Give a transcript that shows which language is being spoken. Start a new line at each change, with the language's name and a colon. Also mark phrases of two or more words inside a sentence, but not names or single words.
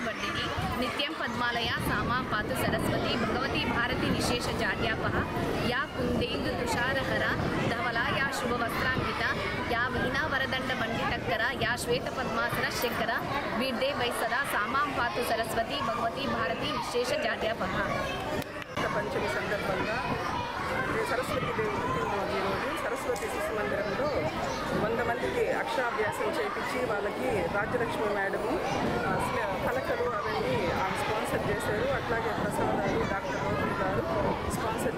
Sanskrit: वर्धिनी नित्यं पद्मालया सामां पातु सरस्वती भगवती भारती विशेषजाड्यापः या कुन्देन्दु तुषारहरा धवला या शुभवस्त्रान्विता या वीणावरदण्डमण्डितकरा या श्वेतपद्मासना शंकरा वीर्दे वै सदा सामां पातु सरस्वती भगवती भारती विशेषजाड्यापः
Telugu: పంచమి సందర్భంగా సరస్వతి దేవి పుట్టినరోజు రోజు సరస్వతి శిశు మందిరంలో 100 మందికి అక్షరాభ్యాసం చేయించి వాళ్ళకి రాజ్యలక్ష్మి మేడము పలకలు అవన్నీ స్పాన్సర్ చేశారు. అట్లాగే ప్రసాదాలు డాక్టర్ రోహిణి గారు స్పాన్సర్ చేశారు.